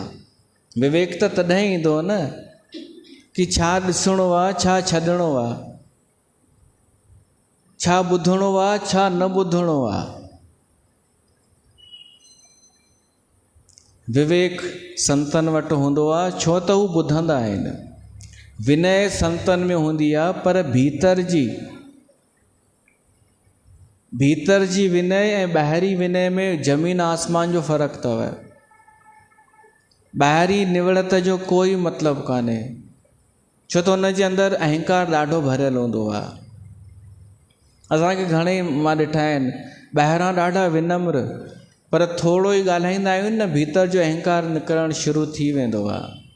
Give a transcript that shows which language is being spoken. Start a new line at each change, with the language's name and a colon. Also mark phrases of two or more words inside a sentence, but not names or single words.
Sindhi: विवेक त तॾहिं ईंदो न कि छा ॾिसणो आहे, छा छॾिणो आहे, छा ॿुधणो आहे, छा न ॿुधणो आहे। विवेक संतनि वटि हूंदो आहे, छो त हू ॿुधंदा आहिनि। विनय संतनि में हूंदी आहे, पर भीतर जी विनय ऐं ॿाहिरी विनय में ज़मीन आसमान जो फ़र्क़ु अथव। ॿाहिरी निवड़त जो कोई मतिलबु कान्हे, छो त हुनजे अंदरि अहंकार ॾाढो भरियल हूंदो आहे। असांखे घणेई मां ॾिठा आहिनि, ॿाहिरां ॾाढा विनम्र, पर थोरो ई ॻाल्हाईंदा आहियूं न, भीतर जो अहंकार निकिरणु शुरू थी वेंदो आहे।